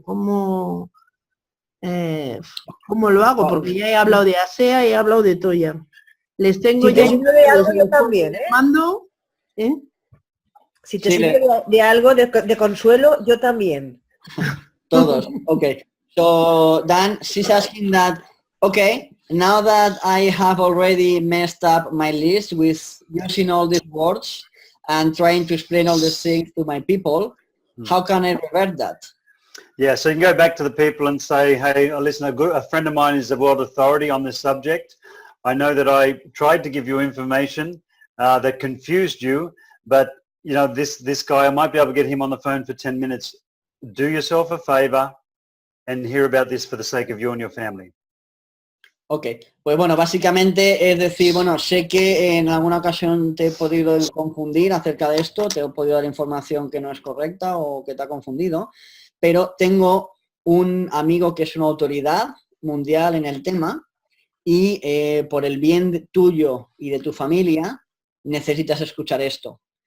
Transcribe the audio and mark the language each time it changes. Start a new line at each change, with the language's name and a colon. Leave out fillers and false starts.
Spanish: ¿Cómo lo hago? Porque ya he hablado de ASEA y he hablado de Toya. Les tengo Si ya te sirve de algo, yo también, ¿eh? mando, ¿eh? Si te sirve de algo de consuelo, yo también. Todos, okay.
English: So Dan, she's asking that, okay, now that I have already messed up my list with using all these words and trying to explain all these things to my people, how can I revert that? yeah, so you can go back to the people and say, hey, listen, a friend of mine is a world authority on this subject. I know that I tried to give you information that confused you, but you know, this guy, I might be able to get him on the phone for 10 minutes. Do yourself a favor and hear about this for the sake of you and your family.
Spanish: Ok, pues bueno, básicamente es decir, bueno, sé que en alguna ocasión te he podido confundir acerca de esto, te he podido dar información que no es correcta o que te ha confundido, pero tengo un amigo que es una autoridad mundial en el tema y por el bien tuyo y de tu familia necesitas escuchar esto.